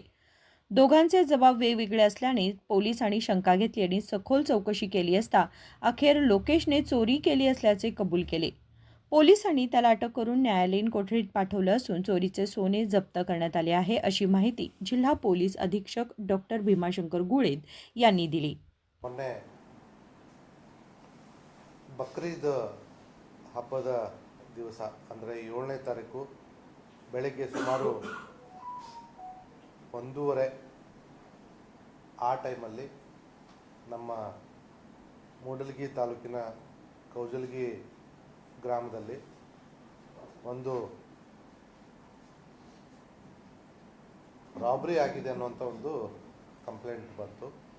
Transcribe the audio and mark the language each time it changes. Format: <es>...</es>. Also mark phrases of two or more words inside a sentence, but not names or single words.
<mr>दोघांचे जबाब वेगवेगळे असल्याने पोलिसांनी शंका घेतली आणि सखोल चौकशी केली असता अखेर लोकेशने चोरी केली असल्याचे कबूल केले. पोलिसांनी त्याला अटक करून न्यायालयीन कोठडीत पाठवलं असून चोरीचे सोने जप्त करण्यात आले आहे, अशी माहिती जिल्हा पोलीस अधीक्षक डॉक्टर भीमाशंकर गुळेद यांनी दिली.</mr> <kn>ಮೊನ್ನೆ ಬಕ್ರೀದ್ ಹಬ್ಬದ ದಿವಸ ಅಂದರೆ 7ನೇ ತಾರೀಕು ಬೆಳಗ್ಗೆ ಸುಮಾರು 1:30 ಆ ಟೈಮಲ್ಲಿ ನಮ್ಮ ಮೂಡಲಗಿ ತಾಲೂಕಿನ ಕೌಜಲಗಿ ಗ್ರಾಮದಲ್ಲಿ ಒಂದು ರಾಬರಿ ಆಗಿದೆ ಅನ್ನುವಂಥ ಒಂದು ಕಂಪ್ಲೇಂಟ್ ಬಂತು.</kn>